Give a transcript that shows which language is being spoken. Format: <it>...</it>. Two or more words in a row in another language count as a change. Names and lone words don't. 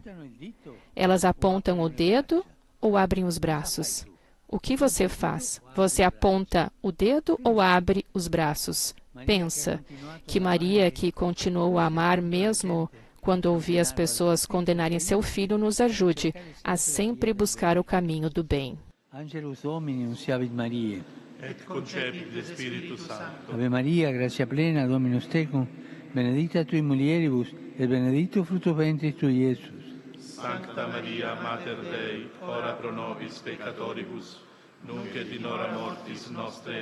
<pt>Elas apontam o dedo ou abrem os braços? O que você faz? Você aponta o dedo ou abre os braços? Pensa que Maria, que continuou a amar mesmo quando ouvia as pessoas condenarem seu filho, nos ajude a sempre buscar o caminho do bem.</pt> <la>Angelus Domini, unciavit Mariae. Et concepit de Spiritus Sancto. Ave Maria, gratia plena, Dominus tecum, benedicta tui mulieribus, et benedictus fructus ventris tui, Iesus. Sancta Maria, Mater Dei, ora pro nobis peccatoribus, nunc et in hora mortis nostre.</la>